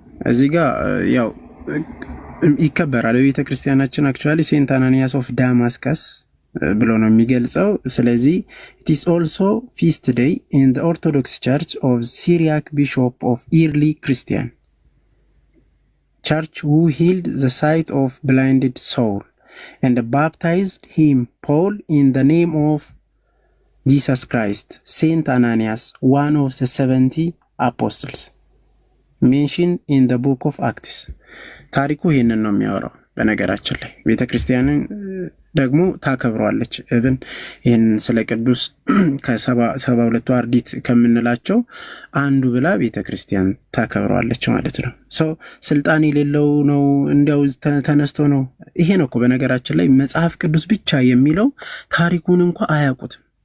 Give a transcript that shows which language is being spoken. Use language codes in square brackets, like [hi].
[am] እዚህ ጋር ያው ይከበራል በቤተ ክርስቲያናችን። [en] አክቹአሊ ሴንት አናኒያስ ኦፍ ዳማስከስ [am] ብሎ ነው የሚገልጸው። ስለዚህ [en] it is also feast day in the Orthodox Church of Syriac Bishop of Early Christian Church who healed the sight of blinded Saul and baptized him Paul in the name of Jesus Christ. Saint Ananias, one of the 70 apostles, mentioned in the book of Acts. [am] ታሪኩ ይሄንን ነው የሚያወራው። በነገራችን ላይ ቤተክርስቲያንን ደግሞ ታከብሯለች። እብን ይህን ስለ ቅዱስ ከሰባ ሁለቱ አርዲት ከምንላቸው አንዱ ብላ ቤተክርስቲያን ታከብሯለች ማለት ነው። ሰው ስልጣን የሌለው ነው እንዲያው ተነስቶ ነው። ይሄ ነው እኮ በነገራችን ላይ መጽሐፍ ቅዱስ ብቻ የሚለው ታሪኩን እንኳ አያውቁትም።